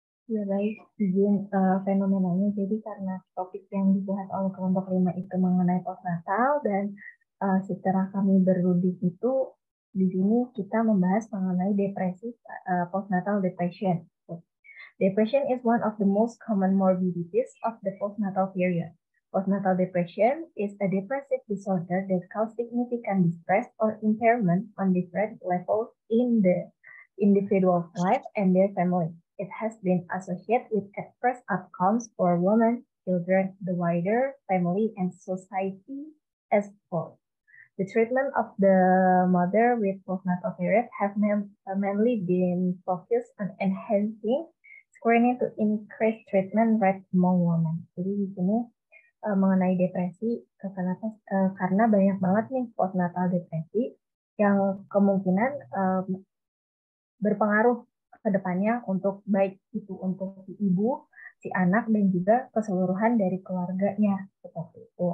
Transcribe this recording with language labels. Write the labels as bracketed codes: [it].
[id] Ya baik, izin fenomenanya. Jadi karena topik yang dibahas oleh kelompok 5 itu mengenai postnatal dan setelah kami berunding itu di sini kita membahas mengenai depresi postnatal depression. [en] Depression is one of the most common morbidities of the postnatal period. Postnatal depression is a depressive disorder that causes significant distress or impairment on different levels in the individual's life and their family. It has been associated with adverse outcomes for women, children, the wider family, and society as a whole. The treatment of the mother with postnatal period have mainly been focused on enhancing screening to increase treatment rate among women. [id] Jadi di sini mengenai depresi, karena banyak banget nih postnatal depresi yang kemungkinan berpengaruh ke depannya untuk baik itu untuk si ibu, si anak, dan juga keseluruhan dari keluarganya seperti itu.